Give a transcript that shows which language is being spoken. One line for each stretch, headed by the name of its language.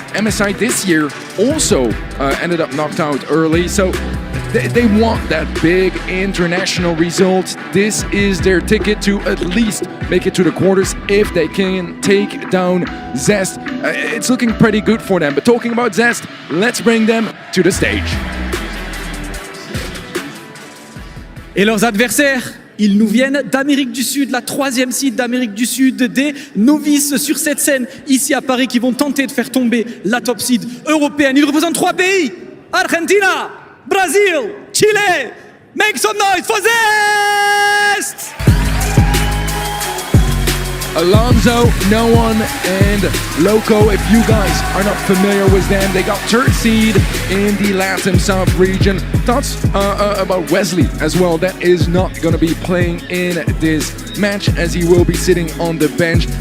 English: MSI this year also ended up knocked out early, so they want that big international result. This is their ticket to at least make it to the quarters if they can take down Zest. It's looking pretty good for them. But talking about Zest, let's bring them to the stage.
French: Et leurs adversaires, ils nous viennent d'Amérique du Sud, la 3e seed d'Amérique du Sud, des novices sur cette scène ici à Paris qui vont tenter de faire tomber la top seed européenne. Ils représentent 3 pays: Argentina, Brazil, Chile.
English: Make some noise for Zest! Alonso, No One, and Loco. If you guys are not familiar with them, they got 3rd seed in the LATAM South region. Thoughts about Wesley as well. That is not going to be playing in this match as he will be sitting on the bench.